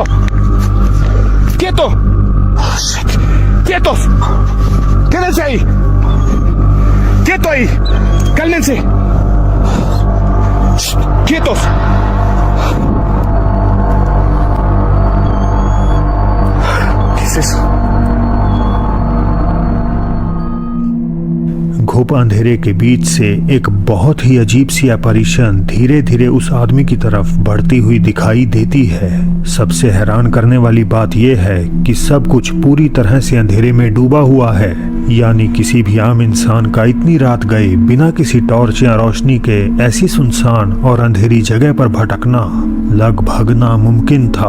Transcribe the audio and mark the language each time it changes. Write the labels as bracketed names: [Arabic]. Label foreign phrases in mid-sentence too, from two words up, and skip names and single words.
[Spanish] Quieto. [English] Oh, shit. [Spanish] Quietos. Quédense ahí. Quieto ahí. Cálmense. Shh. Quietos. ¿Qué es eso? [Hindi] घुप अंधेरे के बीच से एक बहुत ही अजीब सी अपैरिशन धीरे धीरे उस आदमी की तरफ बढ़ती हुई दिखाई देती है। सबसे हैरान करने वाली बात यह है कि सब कुछ पूरी तरह से अंधेरे में डूबा हुआ है, यानी किसी भी आम इंसान का इतनी रात गए बिना किसी टॉर्च या रोशनी के ऐसी सुनसान और अंधेरी जगह पर भटकना लगभग नामुमकिन था।